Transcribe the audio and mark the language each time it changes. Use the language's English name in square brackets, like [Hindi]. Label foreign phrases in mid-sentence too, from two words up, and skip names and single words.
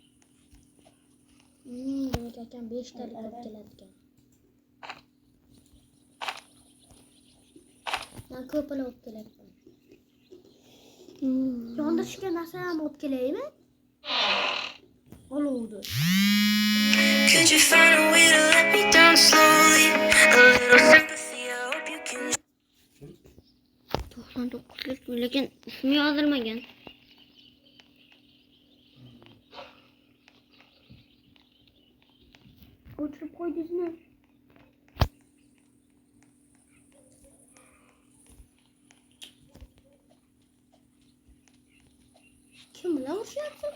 [Uzbek] Demak akam 5 talik olib keladigan. Men ko'pini olib kelaman. Yondirishga narsa ham olib kelaymi? Olovdi. [English] Could you find a way to let me down slowly? A little sympathy, I hope you can. [Uzbek] 99'lik lekin ismi yozilmagan. O'chirib qo'ydingizmi? Kim bilan urishyapsiz?